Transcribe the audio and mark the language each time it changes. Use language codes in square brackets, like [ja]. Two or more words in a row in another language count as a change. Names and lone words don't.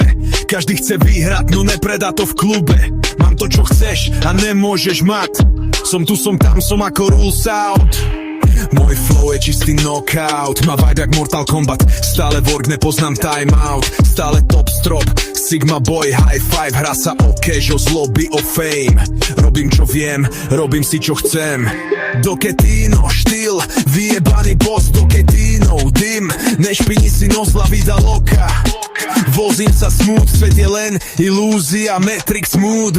[sk] Každý chce vyhrať, no nepredá to v klube. Mám to čo chceš a nemôžeš mať. Som tu, som tam, som ako Rules Out. Môj flow je čistý knockout. Má vibe jak Mortal Kombat. Stále work, nepoznám timeout. Stále top strop, [en] Sigma boy, high five. [sk] Hra sa o cash, o zloby, o fame. Robím čo viem, robím si čo chcem. Do Ketino, štýl, vyjebaný boss. Do Ketino, dym, nešpini si nos, [es] la vida loka. [sk] Vozím sa smooth, svet je len ilúzia, Matrix mood.